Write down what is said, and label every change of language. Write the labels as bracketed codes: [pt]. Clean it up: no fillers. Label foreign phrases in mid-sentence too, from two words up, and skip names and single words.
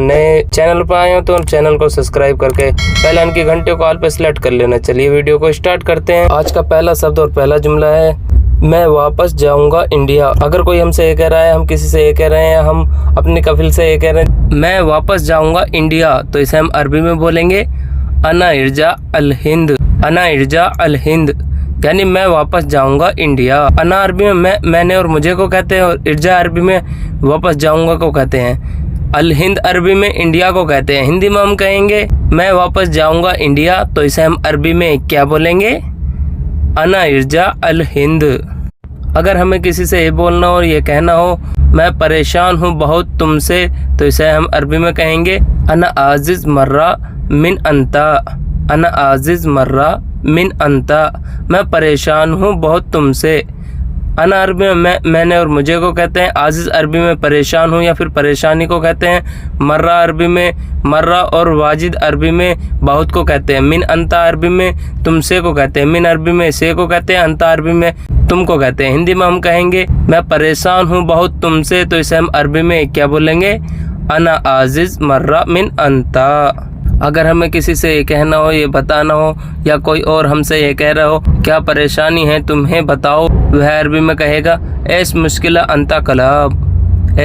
[hi] नए चैनल पर आए हो तो चैनल को सब्सक्राइब करके बेल आइकन की घंटे को ऑल पे सेलेक्ट कर लेना। चलिए वीडियो को स्टार्ट करते हैं। आज का पहला शब्द और पहला जुमला है मैं वापस जाऊंगा इंडिया। अगर कोई हमसे ये कह रहा है, हम किसी से ये कह रहे हैं, हम अपनी कफिल से ये कह रहे हैं मैं वापस जाऊंगा इंडिया, तो इसे हम अरबी में बोलेंगे [ar] أنا ارجع الهند. أنا ارجع الهند [hi] यानी मैं वापस जाऊंगा इंडिया। अना अरबी में मैंने और मुझे को कहते हैं और इर्जा अरबी में वापस जाऊंगा को कहते हैं। अल हिंद अरबी में इंडिया को कहते हैं। हिंदी में हम कहेंगे मैं वापस जाऊंगा इंडिया, तो इसे हम अरबी में क्या बोलेंगे [ar] أنا ارجع الهند. [hi] अगर हमें किसी से ये बोलना हो और ये कहना हो मैं परेशान हूँ बहुत तुमसे, तो इसे हम अरबी में कहेंगे [ar] أنا عاجز مرة من انت. أنا عاجز مرة من انت [hi] मैं परेशान हूँ बहुत तुमसे। अना अरबी में मैंने और मुझे को कहते हैं। आजिज अरबी में परेशान हूँ या फिर परेशानी को कहते हैं। मर्रा अरबी में मर्रा और वाजिद अरबी में बहुत को कहते हैं। [ar] من انت [hi] अरबी में तुमसे को कहते हैं। मिन अरबी में से को कहते हैं। अंता अरबी में तुम को कहते हैं। हिंदी में हम कहेंगे मैं परेशान हूँ बहुत तुमसे, तो इसे हम अरबी में क्या बोलेंगे [ar] أنا عاجز مرة من انت. [hi] अगर हमें किसी से ये कहना हो, ये बताना हो या कोई और हमसे ये कह रहा हो क्या परेशानी है तुम्हें बताओ, वह अरबी में कहेगा [ar] ايش مشكلة انت كلام.